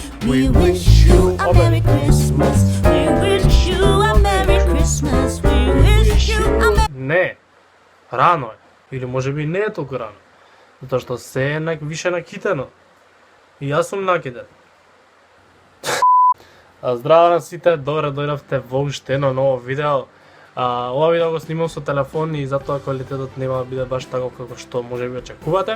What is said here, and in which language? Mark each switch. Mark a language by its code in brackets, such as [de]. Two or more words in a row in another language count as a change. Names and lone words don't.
[en] We wish you a Merry Christmas. We wish you a Merry Christmas. We wish you a Merry... [mk] Не, рано е. Или може би не е толку рано. Затоа што се е више накитено. И јас сум накитен. Здраво на сите, добре дојдовте во уште едно ново видео. Ова видео го снимам со телефон и затоа квалитетот нема да биде баш таков како што можеби очекувате.